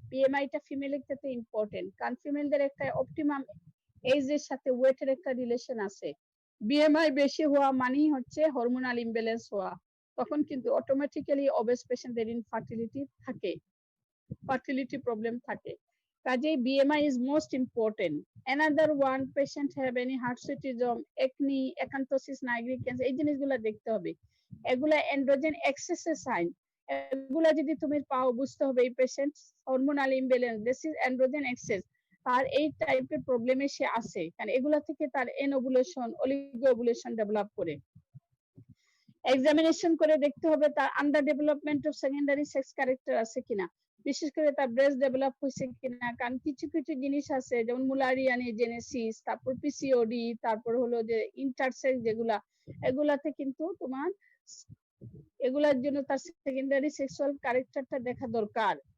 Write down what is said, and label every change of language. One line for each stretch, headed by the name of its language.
Bangla: বিএমআইটা ফিমেলের ক্ষেত্রে ইম্পর্টেন্ট, কারণ ফিমেলদের একটা অপটিমাম এজের সাথে ওয়েটের একটা রিলেশন আছে। বিএমআই বেশি হওয়া মানেই হচ্ছে হরমোনাল ইমব্যালেন্স হওয়া, তখন কিন্তু অটোমেটিক্যালি অবেস পেশেন্টদের ইনফার্টিলিটি থাকে, ফার্টিলিটি প্রবলেম থাকে। কাজেই
English: BMI is most important. Another one, patient have any hirsutism, acne, acanthosis nigricans,
Bangla: এই জিনিসগুলো দেখতে হবে। এগুলা এন্ড্রোজেন এক্সেসের সাইন। এগুলা যদি তুমি পাও, বুঝতে হবে এই patient hormonal imbalance,
English: this is androgen excess,
Bangla: তার এই টাইপের প্রবলেমে সে আছে, কারণ এগুলা থেকে তার এনওভুলেশন, অলিগো ওভুলেশন ডেভেলপ করে। এক্সামিনেশন করে দেখতে হবে তার under development of secondary sex character আছে কিনা, বিশেষ করে তার ব্রেস্ট ডেভেলপ হয়েছে কিনা, কারণ কিছু কিছু জিনিস আছে যেমন মুলারিয়ান জেনেসিস, তারপর পিসিওডি, তারপর হলো যে ইন্টারসেক্স, যেগুলা এগুলাতে কিন্তু তোমার এগুলার জন্য তার সেকেন্ডারি সেক্সুয়াল ক্যারেক্টারটা দেখা দরকার।